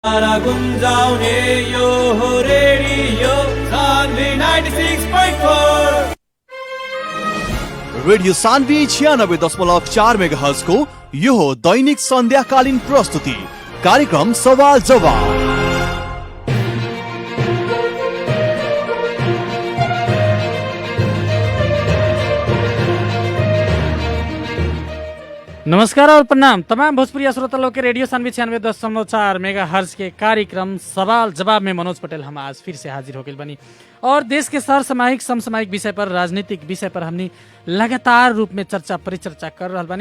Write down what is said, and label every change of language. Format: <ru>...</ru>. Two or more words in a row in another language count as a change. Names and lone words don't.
<ne>गुंजाउने यो हो रेडियो सान्वी 96.4 रेडियो सान्वी 96.4 मेगाहर्ज को यो हो दैनिक सन्ध्याकालीन प्रस्तुति कार्यक्रम सवाल जवाब।</ne> <bho>नमस्कार और प्रणाम तमाम भोजपुरी श्रोता लोग के रेडियो सान्वी 96.4 मेगा हर्ज के कार्यक्रम सवाल जवाब में मनोज पटेल हम आज फिर से हाजिर हो गए बनी और देश के सर सामाजिक समसामयिक विषय पर राजनीतिक विषय पर हमने लगातार रूप में चर्चा परिचर्चा कर रहा बनी।</bho>